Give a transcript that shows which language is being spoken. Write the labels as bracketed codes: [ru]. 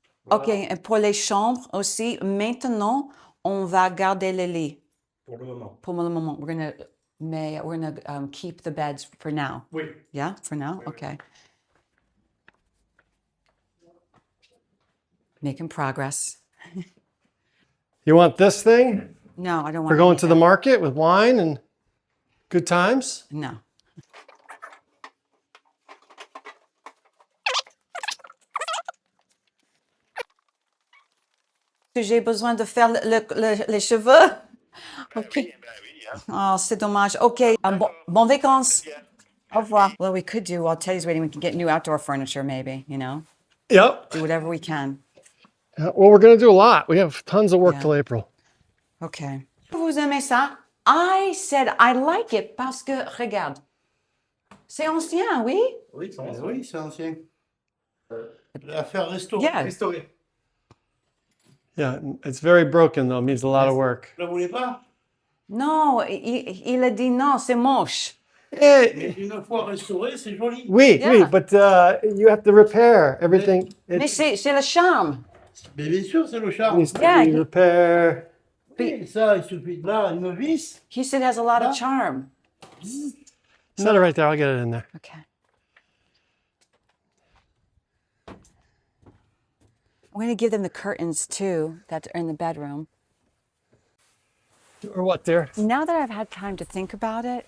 [fr] OK, et pour les chambres aussi, maintenant, on va garder les lits. Pour le moment. Pour le moment, [en] we're gonna keep the beds for now. [fr] Oui. [en] Yeah, for now? Okay. Making progress. You want this thing? No, I don't want We're going to the market with wine and good times? No. [fr] J'ai besoin de faire les cheveux. OK. Ben oui, hein. Oh, c'est dommage. OK. Bon vacances. Au revoir. [en] Well, we could do, while Teddy's waiting, we could get new outdoor furniture maybe, you know? Yep. Do whatever we can. Well, we're going to do a lot. We have tons of work Yeah. till April. [fr] OK. Vous aimez ça? [en] I said I like it [fr] parce que, regarde, c'est ancien, oui? Oui, c'est ancien. À faire restaurer. [en] Yeah. [fr] Restaurer. [en] Yeah, it's very broken though. It needs a lot of work. [fr] Vous la voulez pas? Non, il a dit non, c'est moche. Mais une fois restauré, c'est joli. Oui, [en] Yeah. oui, but you have to repair everything. [fr] Mais c'est le charme. Mais bien sûr, c'est le charme. [en] needs to Yeah, be he- repair. [fr] Et ça, il suffit de là, une vis. [en] He said it has a lot of charm. Set it right there. I'll get it in there. Okay. I'm going to give them the curtains too that are in the bedroom. Or what, dear? Now that I've had time to think about it,